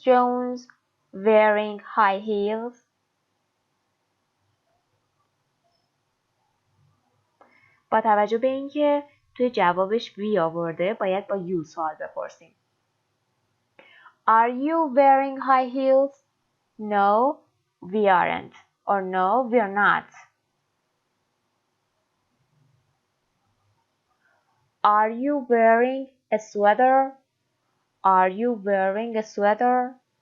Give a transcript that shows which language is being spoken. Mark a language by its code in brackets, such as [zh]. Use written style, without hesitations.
[en] Jones wearing high heels? [fa] با توجه به اینکه توی جوابش وی آورده باید با you سوال بپرسیم. [en] Are you wearing high heels? No, we aren't. Or no, we're not. Are you wearing a sweater? Are you wearing a sweater?